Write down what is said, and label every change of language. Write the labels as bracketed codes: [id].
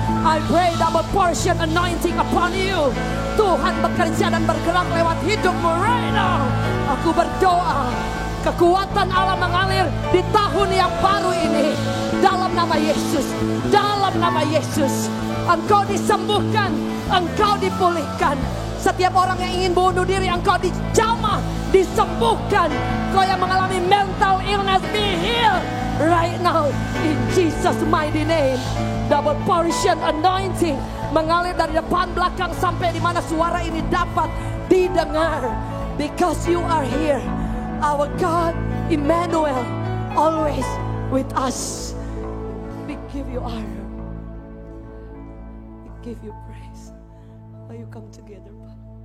[en] I pray double portion anointing upon you. [id] Tuhan bekerja dan bergerak lewat hidupmu [en] right now. [id] Aku berdoa kekuatan Allah mengalir di tahun yang baru ini. Dalam nama Yesus, dalam nama Yesus, engkau disembuhkan, engkau dipulihkan. Setiap orang yang ingin bunuh diri, engkau dijamah, disembuhkan. Engkau yang mengalami [en] mental illness, be healed right now in Jesus' mighty name. Double portion anointing [id] mengalir dari depan belakang sampai di mana suara ini dapat didengar. [en] Because you are here, our God Emmanuel, always with us. We give you honor, we give you praise. Why you come together, Pak?